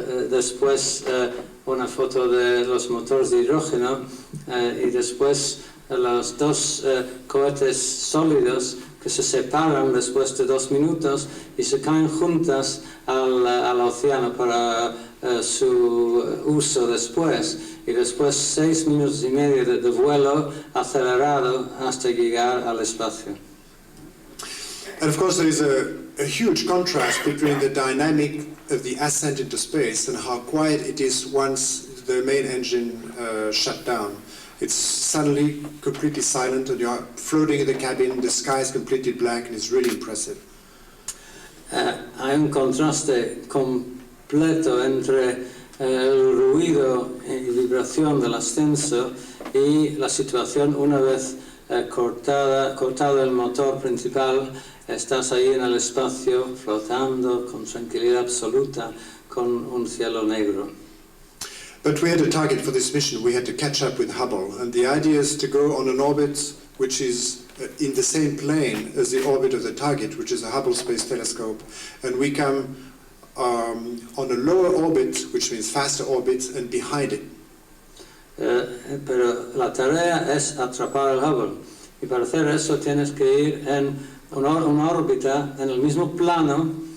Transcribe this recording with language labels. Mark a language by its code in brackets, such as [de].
[es] Después una foto de los motores de hidrógeno y después los 2 cohetes sólidos que se separan después de 2 minutos y se caen juntas al océano para su uso después, y después 6 minutos y medio de vuelo acelerado hasta llegar al espacio. [en] And of course there is a huge contrast between the dynamic of the ascent into space and how quiet it is once the main engine shut down. It's suddenly completely silent and you are floating in the cabin, the sky is completely black, and it's really impressive. [es] Hay un contraste completo entre el ruido y vibración del ascenso y la situación una vez cortado el motor principal. Estás ahí en el espacio flotando con tranquilidad absoluta con un cielo negro. [en] But we had a target for this mission. We had to catch up with Hubble, and the idea is to go on an orbit which is in the same plane as the orbit of the target, which is a Hubble Space Telescope, and we come on a lower orbit, which means faster orbit, and behind it. [es] Pero la tarea es atrapar el Hubble, y para hacer eso tienes que ir en una órbita en el mismo plano